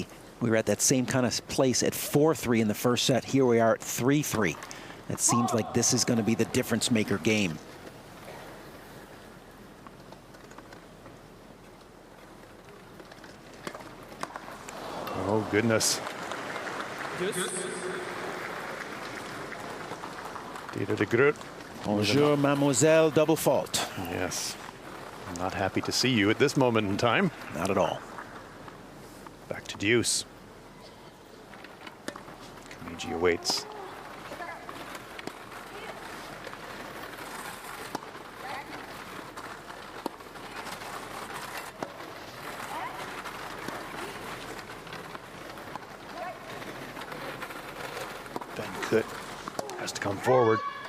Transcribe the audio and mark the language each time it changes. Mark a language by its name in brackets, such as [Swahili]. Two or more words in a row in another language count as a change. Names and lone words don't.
[English] We were at that same kind of place at 4-3 in the first set. Here we are at 3-3. It seems like this is going to be the difference maker game. Oh, goodness. Diede de Groot. [French] Bonjour, mademoiselle, [English] double fault. Yes. I'm not happy to see you at this moment in time. Not at all. Back to deuce. KAMIJI awaits. Van Koot has to come forward.